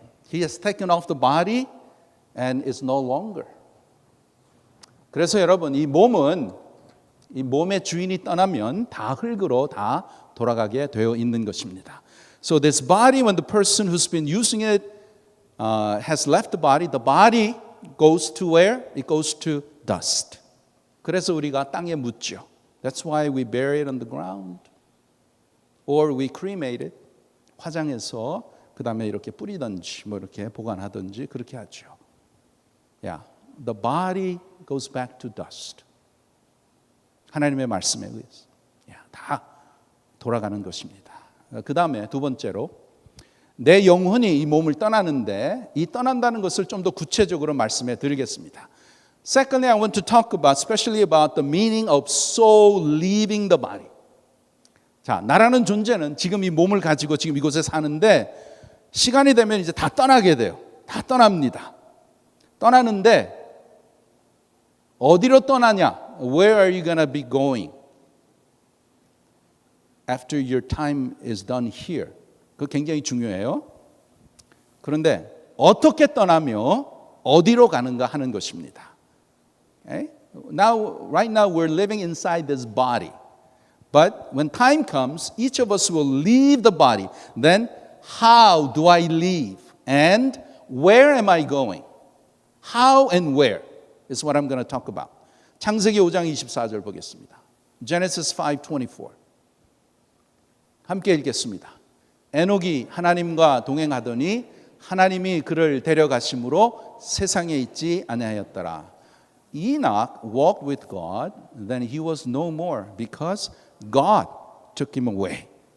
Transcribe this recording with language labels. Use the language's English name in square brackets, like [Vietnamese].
[English] He has taken off the body and is no longer. [Korean] 그래서 여러분, 이 몸의 주인이 떠나면 다 흙으로 다 돌아가게 되어 있는 것입니다. [English] So this body, when the person who's been using it has left the body goes to where? It goes to dust. [Korean] 그래서 우리가 땅에 묻죠. [English] That's why we bury it on the ground. Or we cremate it. [Korean] 화장해서 그 다음에 이렇게 뿌리든지 뭐 이렇게 보관하든지 그렇게 하죠. [English] Yeah, the body goes back to dust. [Korean] 하나님의 말씀에 의해서 다 돌아가는 것입니다. 그 다음에 두 번째로, 내 영혼이 이 몸을 떠나는데 이 떠난다는 것을 좀 더 구체적으로 말씀해 드리겠습니다. [English] Secondly, I want to talk about, especially about the meaning of soul leaving the body. [Korean] 자, 나라는 존재는 지금 이 몸을 가지고 지금 이곳에 사는데 시간이 되면 이제 다 떠나게 돼요. 다 떠납니다. 떠나는데 어디로 떠나냐? [English] Where are you going to be going after your time is done here? [Korean] 그거 굉장히 중요해요. 그런데 어떻게 떠나며 어디로 가는가 하는 것입니다. [English] Okay? Right now we're living inside this body. But when time comes, each of us will leave the body. Then how do I leave? And where am I going? How and where is what I'm going to talk about. [Korean] 창세기 5장 24절 보겠습니다. [English] Genesis 5:24. [Korean] 함께 읽겠습니다. 에녹이 하나님과 동행하더니 하나님이 그를 데려가심으로 세상에 있지 아니하였더라. [English] Enoch walked with God, then he was no more because God took him away.